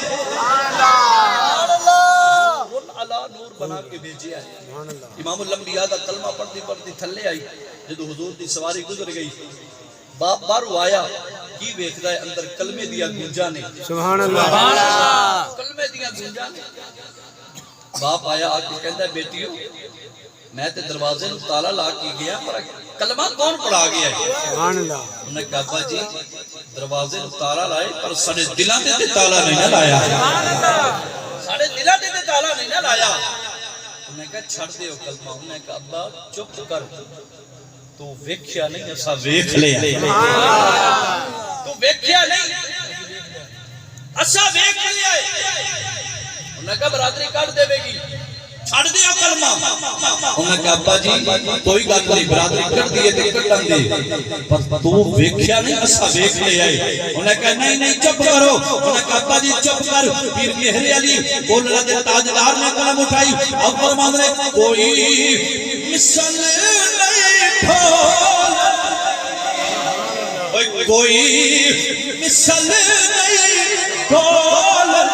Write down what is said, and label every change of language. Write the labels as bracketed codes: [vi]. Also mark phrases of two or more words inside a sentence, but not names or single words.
[pa] بنا کے بھیجیا ہے امام الانبیاء دا کلمہ پڑھتی پڑھتی تھلے آئی جدو حضور دی سواری گزر گئی باپ بارو آیا کی ویکھدا ہے اندر کلمے دیا گونجاں نے [ar] سبحان اللہ [pa] کلمے دیا گونجاں نے باپ آیا آ کے کہندا ہے بیٹیو میں تے دروازے نو تالا لا کے گیا پر کلمہ کون پڑھا گیا ہے [ar] سبحان اللہ [pa] انہوں نے کہا ابا جی دروازے نو تالا لائے پر ساڈے دلاں تے تالا نہیں لایا [ar] سبحان اللہ [pa] ساڈے دلاں تے تالا نہیں لایا انہوں نے کہا چھڑ دیو کلمہ انہوں نے کہا ابا چپ کر تو ویکھیا نہیں اسا ویکھ لیا تو ویکھیا نہیں اسا ویکھ لیا انہوں نے کہا برادری کٹ دے گی چھڑ دیا کلمہ انہوں نے کہا ابا جی کوئی گل نہیں برادری کٹ دیے تے کٹن دے پر تو ویکھیا نہیں اسا ویکھ لیا انہوں نے کہا نہیں نہیں چپ کرو انہوں نے کہا ابا جی چپ کر پیر مہر علی بولنا دے تاجدار نے قلم اٹھائی اب فرمان نے کوئی مثل نہیں ڈھول کوئی مثل نہیں ڈھول